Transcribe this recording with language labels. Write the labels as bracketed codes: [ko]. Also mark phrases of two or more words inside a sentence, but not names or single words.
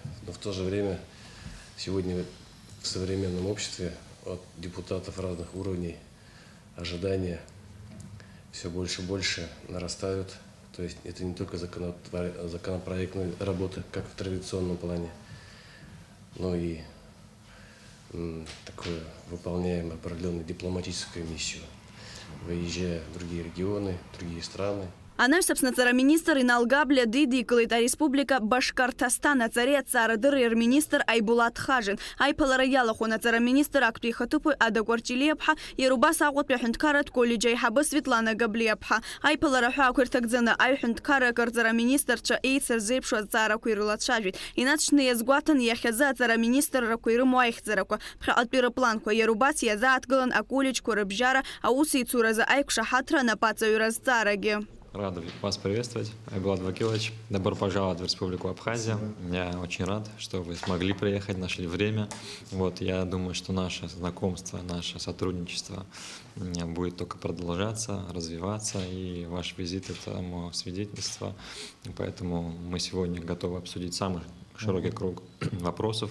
[ru] Но в то же время сегодня в современном обществе от депутатов разных уровней ожидания все больше и больше нарастают. То есть это не только законопроектные работы, как в традиционном плане, но и выполняем определенную дипломатическую миссию, выезжая в другие регионы, другие страны. [ab] Анаҩс Аԥсны министр Иналгабля дидикылеит ареспублика Башкортостан ацареи ацаарадырреи рминистр Айбулат Хажин. Аиԥылара иалахәын ацара-министр актәи ихаҭыԥаҩ Ада Кәарҷелиаԥҳа, иара убас аҟәатәи аҳәынҭқарратә коллеџь аиҳабы Светлана Габлиаԥҳа. Аиԥылара ҳәаақәа ирҭагӡаны аҩҳәынҭқаррак рҵара-министрцәа еицырзеиԥшу азҵаарақәа ирылацәажәеит. Инаҵшьны иазгәаҭан иахьазы ацара-министррақәа ирымоу аихьӡарақәа, ԥхьаҟатәи рыпланқәа, иара убас иазааҭгылан аколлеџьқәа рыбжьара аусеицуразы аиқәшаҳаҭра анапаҵаҩра азҵаарагьы. [ru] Рад вас приветствовать, Айбулат Вакилович. Добро пожаловать в Республику Абхазия. Я очень рад, что вы смогли приехать, нашли время. Я думаю, что наше знакомство, наше сотрудничество будет только продолжаться, развиваться. И ваш визит – это мое свидетельство. Поэтому мы сегодня готовы обсудить самый широкий круг вопросов.